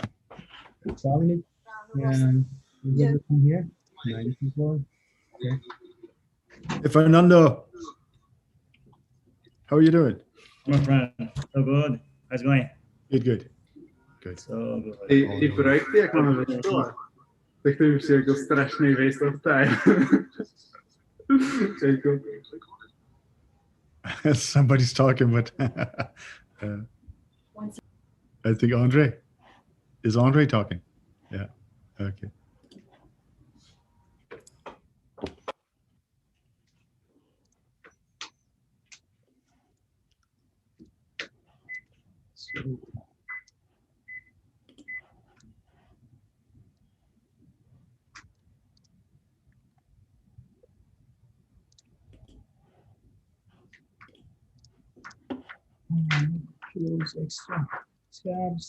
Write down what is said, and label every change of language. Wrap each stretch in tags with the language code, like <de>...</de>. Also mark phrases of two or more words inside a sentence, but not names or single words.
<en>So how many? Is everything here? 90 people. Okay. Hey, Fernando. How are you doing? My friend, so good. How's it going? Good. Good. So good.</en> <cs>I projekcie, jak máme ve škole, tak to už je jako strašný</cs> <en>waste of time.</en> <cs>Jako,</cs> <en>Somebody's talking, but I think Andre. Is Andre talking? Yeah. Okay. So, close extra tabs.</en>